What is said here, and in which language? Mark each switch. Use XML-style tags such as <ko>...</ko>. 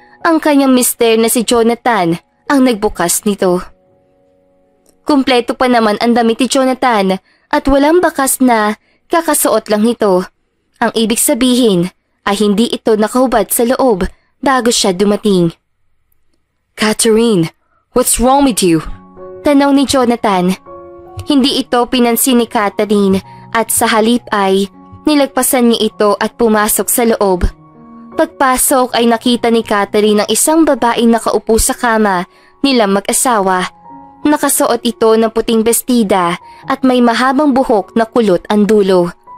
<tl>Ang kanyang mister na si Jonathan ang nagbukas nito. Kumpleto pa naman ang damit ni Jonathan at walang bakas na kakasuot lang nito. Ang ibig sabihin ay hindi ito nakahubad sa loob bago siya dumating.</tl> <en>Catherine, what's wrong with you?</en> <tl>Tanong ni Jonathan. Hindi ito pinansin ni Catherine at sa halip ay nilagpasan niya ito at pumasok sa loob. Pagpasok ay nakita ni Catherine ang isang babaeng nakaupo sa kama nilang mag-asawa. Nakasuot ito ng puting bestida at may mahabang buhok na kulot ang dulo.</tl>